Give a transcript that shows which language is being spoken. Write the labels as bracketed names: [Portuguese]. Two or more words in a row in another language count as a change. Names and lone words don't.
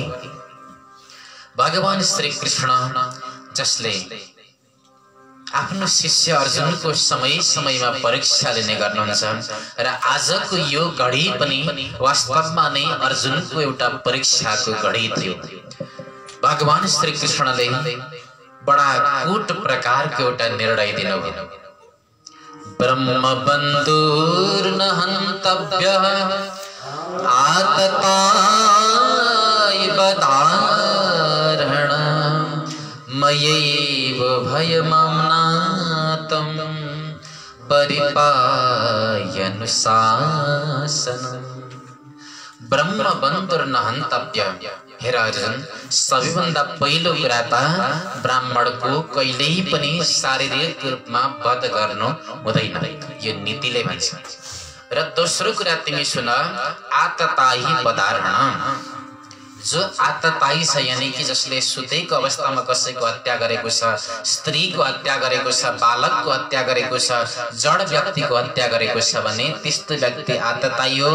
[Nepali] भगवान श्री कृष्ण जसले आफ्नो शिष्य अर्जुनको समय समयमा परीक्षा लिने गर्नुहुन्छ र आजको यो घडी पनि वास्तवमा नै अर्जुनको एउटा परीक्षाको घडी थियो। भगवान श्री कृष्णले बडा कूट प्रकारको एउटा निर्णय दिनुभयो। [Sanskrit] ब्रह्म बन्धुर्न हन्तव्यः आतताय बदारणं मयैव भयमाम्नातं परिपायनुशासनम्। ब्रह्म बन्धुर्न हन्तव्यः। [Nepali] हे अर्जुन, सबैभन्दा पहिलो कुरा त ब्राह्मणको कहिल्यै पनि शारीरिक रूपमा वध गर्नु हुँदैन, यो नीतिले भन्छ। र दोस्रो कुरा तिमी सुन, [Sanskrit] आततायी बदारण। [Nepali] जो आततायी छ यानी कि जसले सुतेको अवस्थामा कसैको हत्या गरेको छ, स्त्रीको हत्या गरेको छ, बालकको हत्या गरेको छ, जड व्यक्तिको हत्या गरेको छ भने त्यस्तो व्यक्ति आततायी हो।